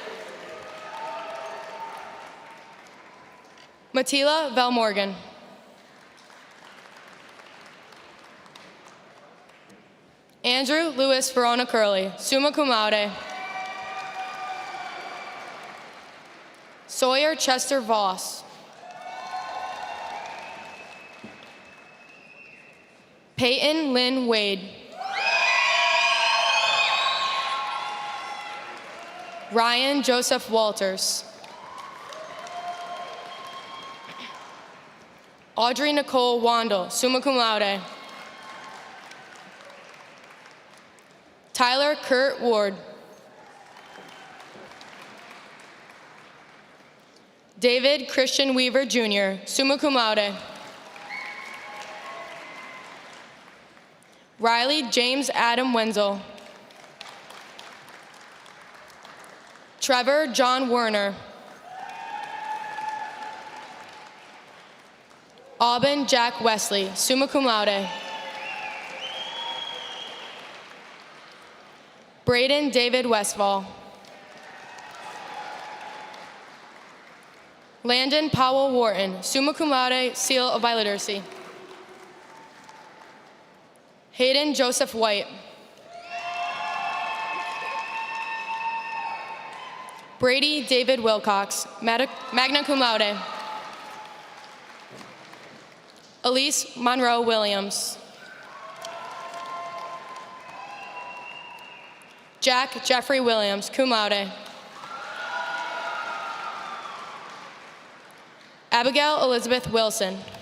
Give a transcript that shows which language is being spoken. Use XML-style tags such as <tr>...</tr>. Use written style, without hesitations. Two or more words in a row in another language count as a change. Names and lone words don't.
<en>Matila Velmorgan. Andrew Louis Verona Curley,</en> <la>summa cum laude.</la> <en>Sawyer Chester Voss. Peyton Lynn Wade. Ryan Joseph Walters. Audrey Nicole Wandel,</en> <la>summa cum laude.</la> <en>Tyler Kurt Ward. David Christian Weaver Jr.,</en> <la>summa cum laude.</la> <en>Riley James Adam Wenzel. Trevor John Werner. Aubin Jack Wesley,</en> <la>summa cum laude.</la> <en>Braden David Westfall. Landon Powell Wharton,</en> <la>summa cum laude,</la> <en>seal of biliteracy. Hayden Joseph White. Brady David Wilcox,</en> <la>magna cum laude.</la> <en>Elise Monroe Williams. Jack Jeffrey Williams,</en> <la>cum laude.</la> <en>Abigail Elizabeth Wilson.</en>